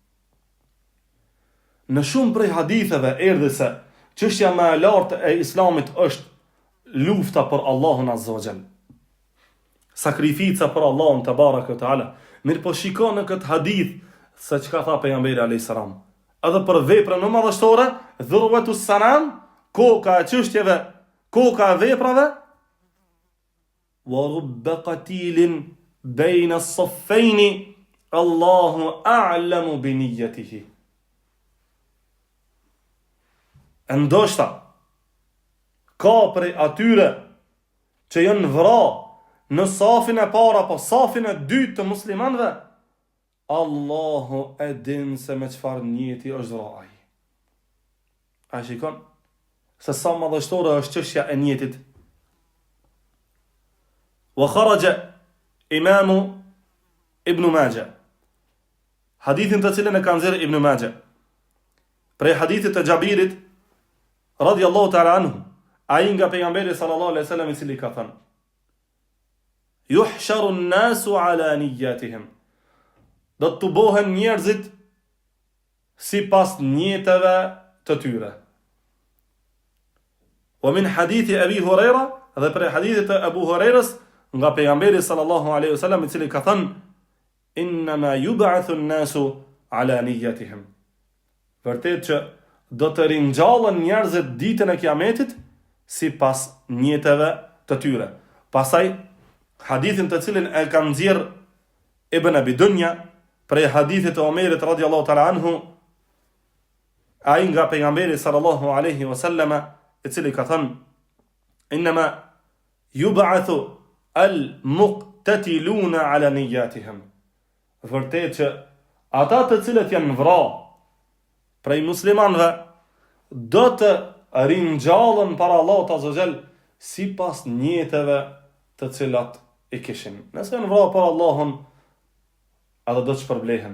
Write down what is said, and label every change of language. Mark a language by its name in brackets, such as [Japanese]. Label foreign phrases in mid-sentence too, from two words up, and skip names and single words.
[Albanian] Në shumë prej haditheve erdhi se çështja më e lartë e islamit është lufta për Allahun [Arabic] عز وجل, [Albanian] sakrifica për Allahun [Arabic] تبارك وتعالى. [Albanian] Mirë po shikon në këtë hadith se çka tha pejgamberi [Arabic] عليه السلام, [Albanian] edhe për veprën më madhështore, [Arabic] ذروة السلام, [Albanian] koka e çështjeve, koka e veprave, [Arabic] ورب قتيل بين الصفين الله أعلم بنيته. [Albanian] Ndoshta ka prej atyre që janë vra në safin e para po safin e dytë të muslimanëve, Allahu e din se me çfarë niyeti është vra ai. A shikon se sa madhështore është çështja e niyetit. [Arabic] وأخرج الإمام [Albanian] Ibn Majah, hadithin të cilën e ka nxjerrë Ibn Majah, prej hadithit të Jabirit [Arabic] رضي الله تعالى عنه, [Albanian] ai nga pejgamberi [Arabic] صلى الله عليه وسلم [Albanian] i cili ka thënë: [Arabic] يحشر الناس على نياتهم, [Albanian] do të bohen njerëzit sipas nijeteve të tyre. [Arabic] ومن حديث أبي هريرة, [Albanian] dhe prej hadithit të Abu Hurairas nga pejgamberi [Arabic] صلى الله عليه وسلم [Albanian] i cili ka thënë: [Arabic] إنما يبعث الناس على نياتهم. [Albanian] Vërtet që do të ringjallen njerëzit ditën e kiametit sipas nijeteve të tyre. Pastaj hadithin të cilin e ka nxjerr Ibn Abi Dunya prej hadithit të Omerit [Arabic] رضي الله تعالى عنه, [Albanian] ai nga pejgamberi [Arabic] صلى الله عليه وسلم [Albanian] i cili ka thënë: [Arabic] إنما يبعث المقتتلون على نياتهم. [Albanian] Vërtet që ata të cilët janë vra prej muslimanëve do të ringjallen para Allahut [Arabic] عز وجل [Albanian] sipas nijeteve të cilat i kishin. Nëse janë vra për Allahun, edhe do të shpërblehen.